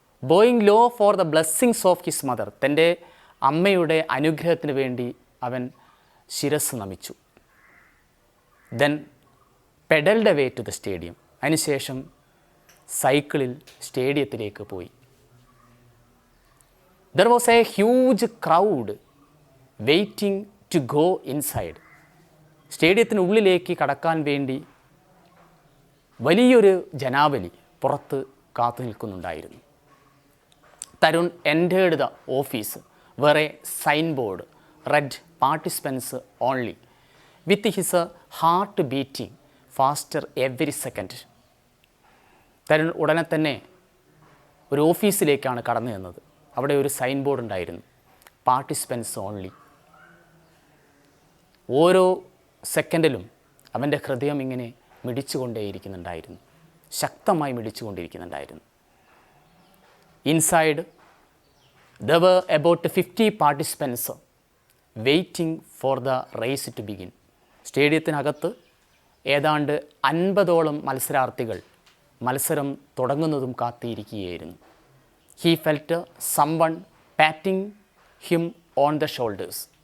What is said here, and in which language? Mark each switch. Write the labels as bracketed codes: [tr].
[en] bowing low for the blessings of his mother, [ml] തൻ്റെ അമ്മയുടെ അനുഗ്രഹത്തിന് വേണ്ടി അവൻ ശിരസ് നമിച്ചു. [en] Then pedalled away to the stadium. [ml] അതിനുശേഷം സൈക്കിളിൽ സ്റ്റേഡിയത്തിലേക്ക് പോയി. [en] There was a huge crowd waiting to go inside. [ml] സ്റ്റേഡിയത്തിനുള്ളിലേക്ക് കടക്കാൻ വേണ്ടി വലിയൊരു ജനാവലി പുറത്ത് കാത്തു നിൽക്കുന്നുണ്ടായിരുന്നു. [en] Tarun entered the office where a sign board read participants only with his heart beating faster every second. [ml] Tarun ഉടനെ തന്നെ ഒരു ഓഫീസിലേക്കാണ് കടന്നു ചെന്നത്. അവിടെ ഒരു സൈൻ ബോർഡ് ഉണ്ടായിരുന്നു, [en] Participants only. [ml] ഓരോ സെക്കൻഡിലും അവൻ്റെ ഹൃദയം ഇങ്ങനെ മിടിച്ചുകൊണ്ടേയിരിക്കുന്നുണ്ടായിരുന്നു, ശക്തമായി മിടിച്ചുകൊണ്ടിരിക്കുന്നുണ്ടായിരുന്നു. [en] Inside there were about 50 participants waiting for the race to begin. [ml] സ്റ്റേഡിയത്തിനകത്ത് ഏതാണ്ട് 50ഓളം മത്സരാർത്ഥികൾ മത്സരം തുടങ്ങുന്നതും കാത്തിരിക്കുകയായിരുന്നു. [en] He felt someone patting him on the shoulders.